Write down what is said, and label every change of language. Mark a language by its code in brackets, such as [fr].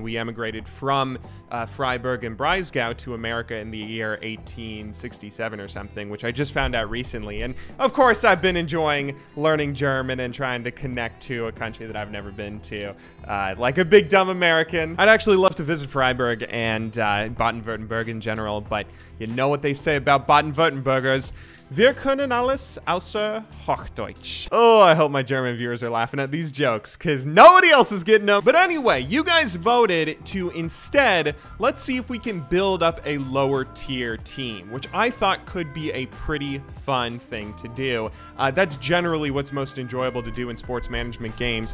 [en] We emigrated from Freiburg and Breisgau to America in the year 1867 or something, which I just found out recently. And of course, I've been enjoying learning German and trying to connect to a country that I've never been to, like a big dumb American. I'd actually love to visit Freiburg and Baden-Württemberg in general, but you know what they say about Baden-Württembergers. [de] Wir können alles außer Hochdeutsch. [en] Oh, I hope my German viewers are laughing at these jokes because nobody else is getting them. But anyway, you guys voted to instead, let's see if we can build up a lower tier team, which I thought could be a pretty fun thing to do. That's generally what's most enjoyable to do in sports management games.